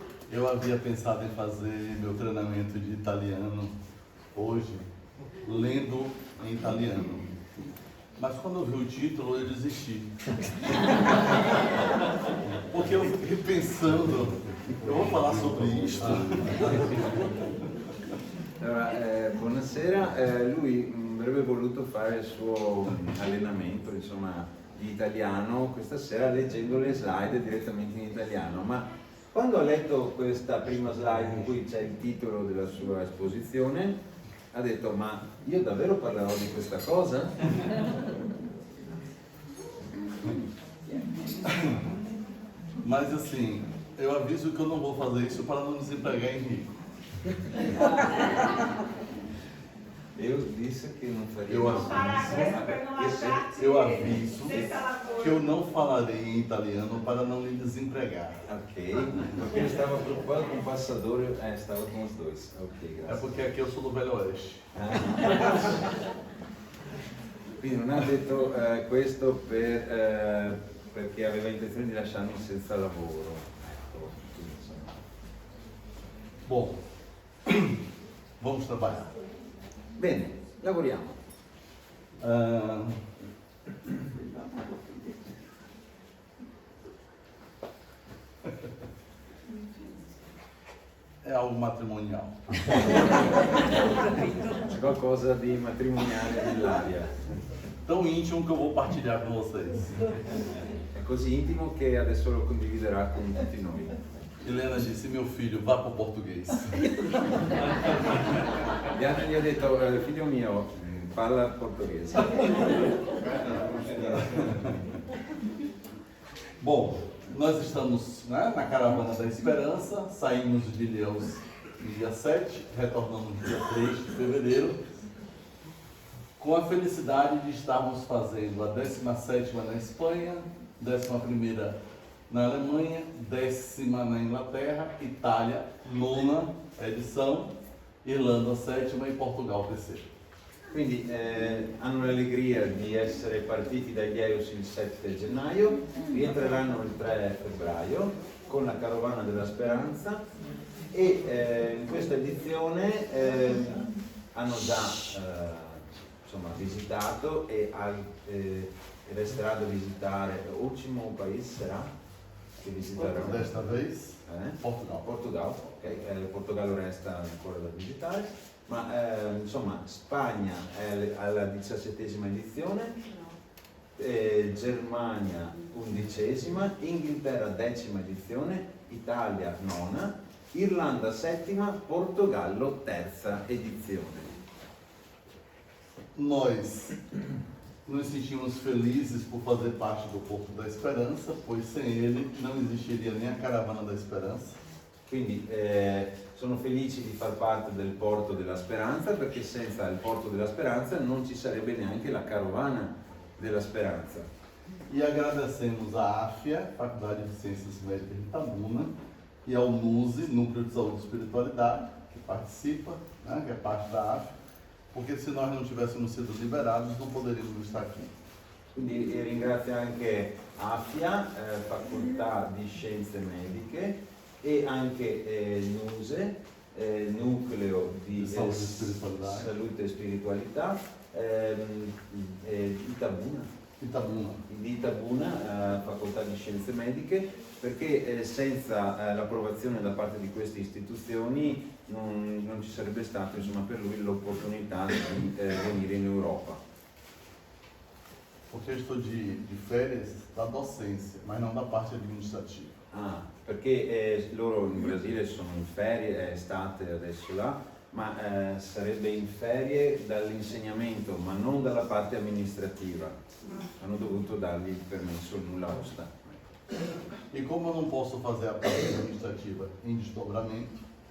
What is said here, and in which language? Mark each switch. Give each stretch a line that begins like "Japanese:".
Portuguese: Eu havia pensado em fazer meu treinamento de italiano hoje, lendo em italiano. Mas quando eu vi o título, eu desisti. Porque eu fiquei pensando, eu vou falar sobre isto.
Italian: Allora, buonasera, lui avrebbe voluto fare il suo allenamento, insomma, di italiano questa sera leggendo le slide direttamente in italiano, ma quando ha letto questa prima slide in cui c'è il titolo della sua esposizione, ha detto: ma io davvero parlerò di questa cosa?
Portuguese: Mas assim, eu aviso que eu não vou fazer isso para não desempregar Henrico. Eu disse que não faria Eu isso. aviso que eu não falarei em italiano para não lhe desempregar. Ok, porque eu estava preocupado com o passador, estava com os dois. Ok, É
Italian: grazie.
Portuguese: porque aqui eu sou do Velho Oeste.
Italian: Quindi non ha detto questo perché aveva intenzione di lasciarmi senza lavoro. Ecco, quindi, insomma.
Portuguese: Bom, vamos trabalhar.
Italian: Bene, lavoriamo.
Portuguese: É algo matrimonial.
Italian: C'è qualcosa di matrimoniale nell'aria.
Portuguese: Tão íntimo que eu vou partilhar com vocês.
Italian: È così intimo che adesso lo condividerà con tutti noi.
Portuguese: Helena disse: meu filho, vá para o português.
Italian: Diana gli ha detto: figlio mio, parla portoghese.
Portuguese: Bom, nós estamos, né, na Caravana da Esperança, saímos de Ilhéus no dia 7, retornamos no dia 3 de fevereiro, com a felicidade de estarmos fazendo a 17ª na Espanha, 11ª na Alemanha, 10ª na Inglaterra, Itália, 9ª edição, Irlanda 7ª e Portugal 3ª.
Italian: Quindi hanno l'allegria di essere partiti dagli Eus il 7 gennaio, rientreranno il 3 febbraio con la Carovana della Speranza e in questa edizione hanno già insomma, visitato e resterà da visitare. L'ultimo paese sarà che visiteranno?
Portuguese: Desta vez, Portugal.
Italian: Portogallo, ok, Portogallo resta ancora da visitare, ma insomma Spagna è alla 17ª edizione, Germania 11ª, Inghilterra 10ª edizione, Italia 9ª, Irlanda 7ª, Portogallo 3ª edizione.
Portuguese: Nós nos sentimos felizes por fazer parte do Porto da Esperança, pois sem ele não existiria nem a Caravana da Esperança.
Italian: Quindi sono felici di far parte del Porto della Speranza, perché senza il Porto della Speranza non ci sarebbe neanche la Carovana della Speranza.
Portuguese: E agradecemos à AFIA, Faculdade de Ciências Médicas de Itabuna, e ao NUSE, Núcleo de Saúde e Espiritualidade, que participa, né, que é parte da AFIA, porque se nós não tivéssemos sido liberados não poderíamos estar aqui.
Italian: Quindi ringrazio anche AFIA, Facoltà di Scienze Mediche, e anche NUSE, Nucleo di Salute e Spiritualità, di Itabuna, Facoltà di Scienze Mediche, perché senza l'approvazione da parte di queste istituzioni non ci sarebbe stata, insomma, per lui l'opportunità di venire in Europa.
Portuguese: Porque eu estou de férias da docência, mas não da parte administrativa.
Italian: Perché loro in Brasile sono in ferie, è estate adesso là, ma sarebbe in ferie dall'insegnamento, ma non dalla parte amministrativa. Hanno dovuto dargli il permesso, il nulla osta.
Portuguese: E como eu não posso fazer a parte administrativa em desdobramento,